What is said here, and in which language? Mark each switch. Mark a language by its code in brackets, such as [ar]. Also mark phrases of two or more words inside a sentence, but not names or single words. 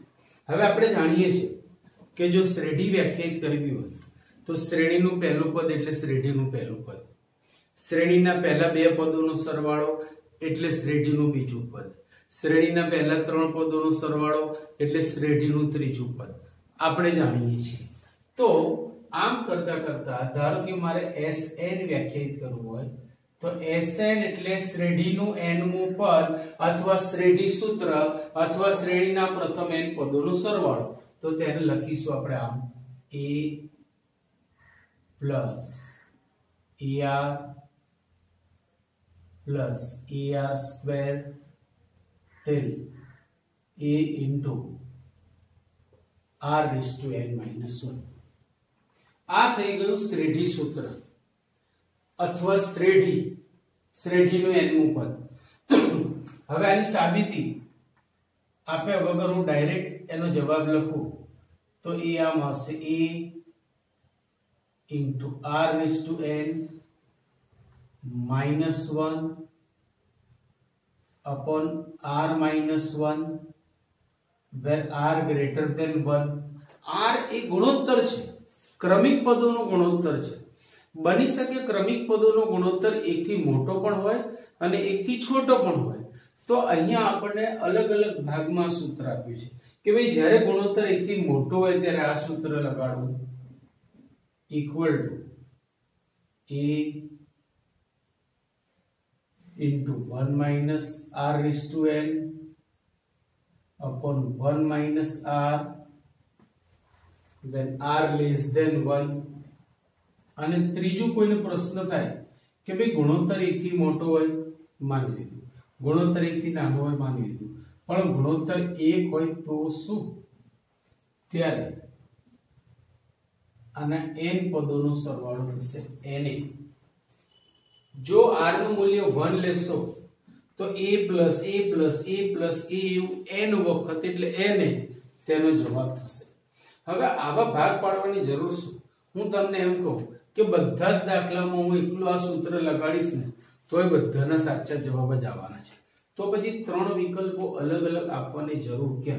[gu] હવે આપણે જાણીએ છીએ કે જો શ્રેણી વ્યાખ્યાયિત કરવી હોય તો શ્રેણીનું પહેલું પદ એટલે શ્રેણીનું પહેલું પદ, શ્રેણીના પહેલા બે પદોનો સરવાળો એટલે શ્રેણીનું બીજું પદ, શ્રેણીના પહેલા ત્રણ પદોનો સરવાળો એટલે શ્રેણીનું ત્રીજું પદ આપણે જાણીએ છીએ. તો આમ કરતા કરતા ધારો કે મારે Sn વ્યાખ્યાયિત કરવું હોય તો Sn એટલે શ્રેણીનું nમું પદ અથવા શ્રેણી સૂત્ર અથવા શ્રેણીના પ્રથમ n પદોનો સરવાળો. તો તેને લખીશું આપણે આમ [en] a plus ar plus ar square till a into r raised to n minus 1. [gu] આ થઈ ગયું શ્રેણી સૂત્ર અથવા શ્રેણીનું nમું પદ. હવે આની સાબિતી આપ્યા વગર હું ડાયરેક્ટ એનો જવાબ લખું તો એ આમ આવશે [en] a into r raised to n minus 1 upon r minus 1 where r greater than 1. [gu] r એ ગુણોત્તર છે, ક્રમિક પદોનો ગુણોત્તર છે. બની શકે ક્રમિક પદોનો ગુણોત્તર એકથી મોટો પણ હોય અને એકથી છોટો પણ હોય. તો અહીંયા આપણને અલગ અલગ ભાગમાં સૂત્ર આપ્યું છે કે ભાઈ જ્યારે ગુણોત્તર એકથી મોટો હોય ત્યારે આ સૂત્ર લગાડવું [en] equal to a into 1 minus r raised to n upon 1 minus r then r less than 1. [gu] અને ત્રીજું કોઈને પ્રશ્ન થાય કે ભાઈ ગુણોત્તર એકથી મોટો હોય માની લીધું, ગુણોત્તર એકથી નાનો હોય માની લીધું, પણ ગુણોત્તર 1 હોય તો શું? ત્યારે આના n પદોનો સરવાળો થશે na. જો r નું મૂલ્ય 1 લેશો તો [en] a plus a plus a plus a [gu] એવું n વખત એટલે na તેનો જવાબ થશે. હવે આવા ભાગ પાડવાની જરૂર શું? હું તમને એમ કહું કે બધા જ દાખલામાં હું એકલું આ સૂત્ર લગાડીશ ને તોય બધાના સાચા જવાબ જ આવવાના છે. તો પછી ત્રણ વિકલ્પો અલગ અલગ આપવાની જરૂર કેમ?